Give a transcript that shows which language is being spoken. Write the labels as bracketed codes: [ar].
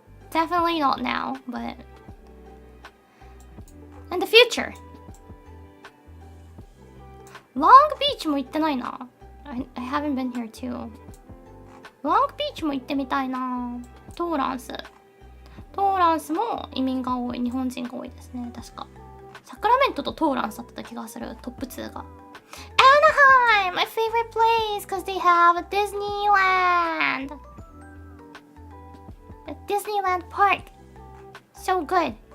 [en] Definitely not now, but in the future. [ja] Long Beach も行ってないな。 [en] I haven't been here too. Long Beach [ja] も行ってみたいな。トーランストーランスも移民が多い、日本人が多いですね、確か。サクラメントとトーランスだった気がする、トップ2が。 [en] Anaheim! My favorite place because they have a Disneyland! A Disneyland park! So good!